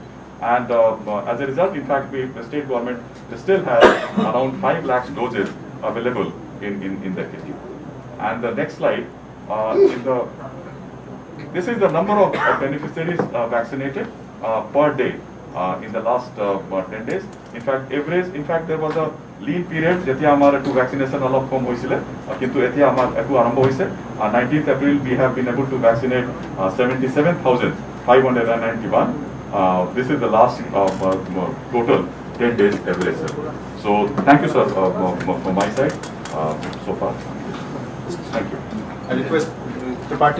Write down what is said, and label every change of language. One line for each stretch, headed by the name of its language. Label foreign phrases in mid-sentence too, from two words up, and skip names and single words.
English: And as a result, in fact, the state government still has around 5 lakhs doses available in the kitty. And the next slide, this is the number of beneficiaries vaccinated per day in the last 10 days. In fact, there was a lean period
Assamese: যেতিয়া আমাৰ একটু ভ্যাকসিনেশন অলপ কম হৈছিল কিন্তু এতিয়া আমাৰ একটু আৰম্ভ হৈছে
English: 19th April we have been able to vaccinate 77,591. This is the last total 10 days average. So thank you sir from my side so far. Thank you. I request the party.